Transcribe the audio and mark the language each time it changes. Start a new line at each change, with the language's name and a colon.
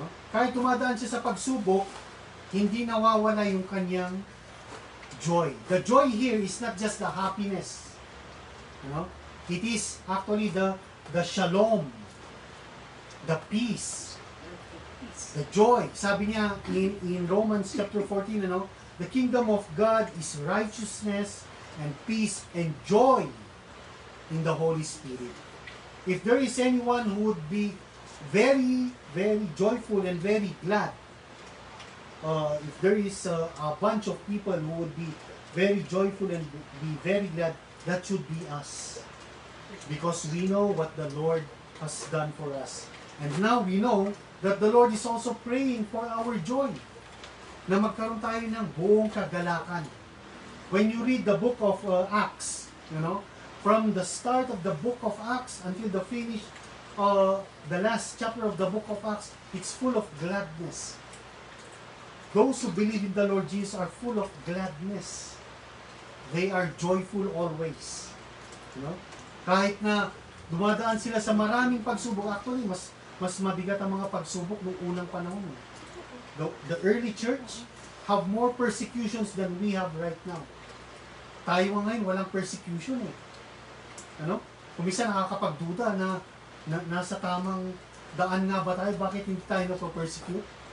Filipino: Kahit dumadaan siya sa pagsubok, hindi nawawala yung kanyang joy.
English: The joy here is not just the happiness. It is actually the shalom, the peace, the joy.
Filipino: Sabi niya
English: in Romans chapter 14, the kingdom of God is righteousness and peace and joy in the Holy Spirit. If there is anyone who would be very, very joyful and very glad, if there is a bunch of people who would be very joyful and be very glad, that should be us. Because we know what the Lord has done for us. And now we know that the Lord is also praying for our joy.
Filipino: Na magkaroon tayo ng buong kagalakan.
English: When you read the book of Acts, from the start of the book of Acts until the finish, the last chapter of the book of Acts, it's full of gladness. Those who believe in the Lord Jesus are full of gladness. They are joyful always.
Filipino: Kahit na dumadaan sila sa maraming pagsubok, actually, mas mabigat ang mga pagsubok noong unang panahon.
English: The early church have more persecutions than we have right now.
Filipino: Tayo ngayon, walang persecution Kung minsan nakakapagduda na nasa tamang daan nga ba tayo, bakit hindi tayo na-persecute?